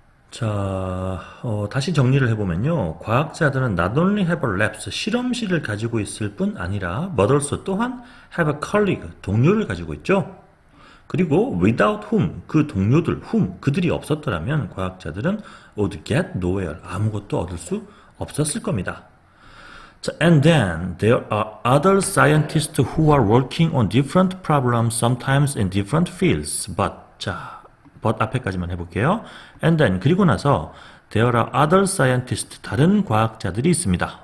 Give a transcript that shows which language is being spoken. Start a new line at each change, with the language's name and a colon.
Korean: 자, 다시 정리를 해보면요, 과학자들은
English: not only have labs,
Korean: 실험실을 가지고 있을 뿐 아니라 but also, 또한
English: have a colleague,
Korean: 동료를 가지고 있죠. 그리고 without whom, 그 동료들, whom, 그들이 없었더라면 과학자들은
English: would get nowhere,
Korean: 아무것도 얻을 수 없었을 겁니다.
English: 자, and then there are other scientists who are working on different problems, sometimes in different fields.
Korean: but 앞에까지만 해볼게요. And then 그리고 나서
English: there are other scientists,
Korean: 다른 과학자들이 있습니다.